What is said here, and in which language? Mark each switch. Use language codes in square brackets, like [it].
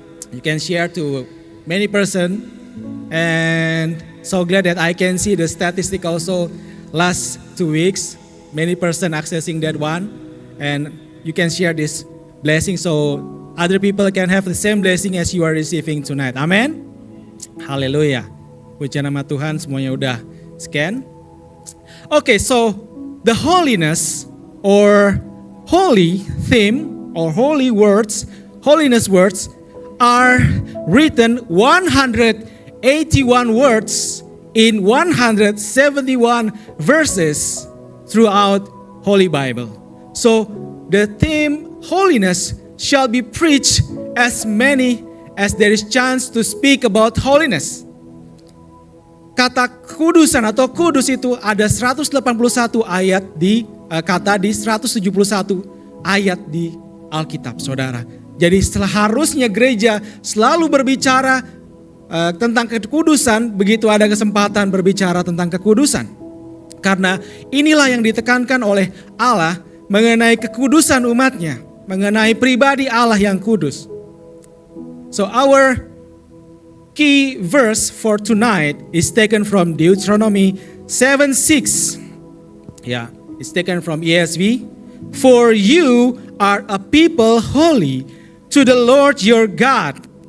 [en] You can share to many person, and so glad that I can see the statistic also last 2 weeks, many person accessing that one, and you can share this blessing so other people can have the same blessing as you are receiving tonight. Amen. Haleluya. [id] Puji nama Tuhan, semuanya udah scan. [en] Okay, so the holiness or holy theme or holy words, holiness words are written 181 words in 171 verses throughout Holy Bible. So the theme holiness shall be preached as many as there is chance to speak about holiness. [id] Kata kudusan atau kudus itu ada 181 ayat di kata di 171 ayat di Alkitab, saudara. Jadi seharusnya gereja selalu berbicara tentang kekudusan begitu ada kesempatan berbicara tentang kekudusan. Karena inilah yang ditekankan oleh Allah mengenai kekudusan umatnya, mengenai pribadi Allah yang kudus. [en] So our key verse for tonight is taken from Deuteronomy 7:6. Yeah, it's taken from ESV. For you are a people holy to the Lord your God.